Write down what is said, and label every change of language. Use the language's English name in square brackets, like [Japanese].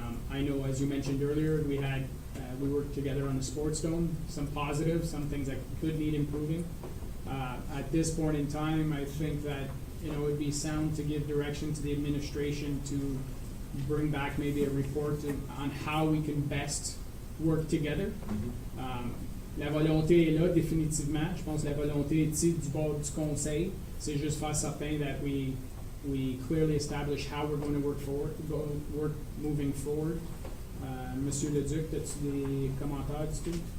[English] I know, as you mentioned earlier, we worked together on the sports dome, some positives, some things that could need improving. At this point in time, I think that, it would be sound to give direction to the administration to bring back maybe a report on how we can best work together. [French] La volonté est là, définitivement. Je pense que la volonté est ici du bord du conseil. C'est juste faire certain [English] that we clearly establish how we're going to work moving forward. [French] Monsieur Leduc, as-tu des commentaires du tout?